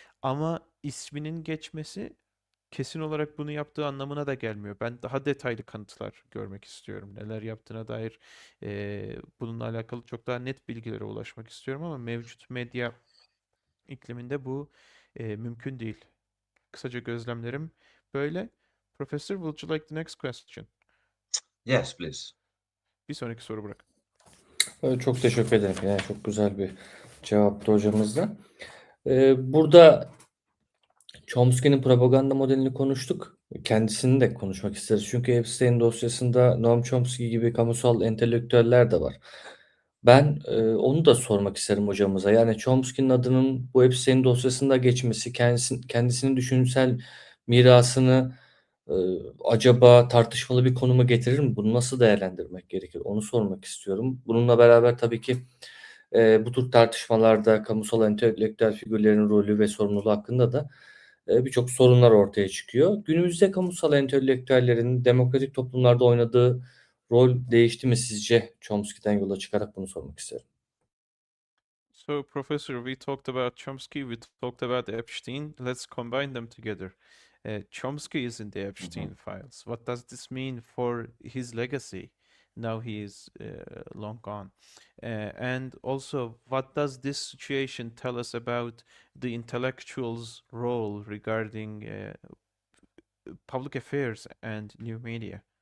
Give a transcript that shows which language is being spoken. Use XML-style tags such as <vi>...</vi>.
<tr>Ama isminin geçmesi kesin olarak bunu yaptığı anlamına da gelmiyor. Ben daha detaylı kanıtlar görmek istiyorum. Neler yaptığına dair bununla alakalı çok daha net bilgilere ulaşmak istiyorum ama mevcut medya ikliminde bu mümkün değil. Kısaca gözlemlerim böyle.</tr> <en>Professor, would you like the next question? Yes, please.</en> <tr>Bir sonraki soru Burak. Çok teşekkür ederim. Yani çok güzel bir cevaptı hocamızda. Burada Chomsky'nin propaganda modelini konuştuk. Kendisini de konuşmak isteriz. Çünkü Epstein dosyasında Noam Chomsky gibi kamusal entelektüeller de var. Ben onu da sormak isterim hocamıza. Yani Chomsky'nin adının bu Epstein dosyasında geçmesi, kendisinin düşünsel mirasını e, acaba tartışmalı bir konuma getirir mi? Bunu nasıl değerlendirmek gerekir? Onu sormak istiyorum. Bununla beraber tabii ki bu tür tartışmalarda kamusal entelektüel figürlerin rolü ve sorumluluğu hakkında da birçok sorunlar ortaya çıkıyor. Günümüzde kamusal entelektüellerin demokratik toplumlarda oynadığı rol değişti mi sizce? Chomsky'den yola çıkarak bunu sormak isterim.</tr> <en>So, Professor, we talked about Chomsky, we talked about Epstein. Let's combine them together. Chomsky is in the Epstein files. What does this mean for his legacy? Now he is long gone. And also, what does this situation tell us about the intellectual's role regarding public affairs and new media?</en>